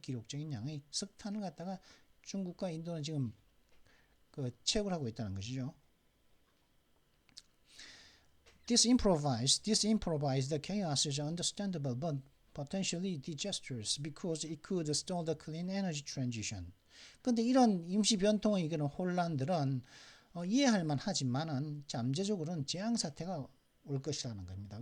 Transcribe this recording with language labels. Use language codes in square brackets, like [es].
[ko] 기록적인 양의 석탄을 갖다가 중국과 인도는 지금 그 채굴 하고 있다는 것이죠. [en] This improvised chaos is understandable but potentially disastrous because it could stall the clean energy transition. [ko] 근데 이런 임시 변통의 이런 혼란들은 이해할 만하지만은 잠재적으로는 재앙 사태가 올 것이라는 겁니다.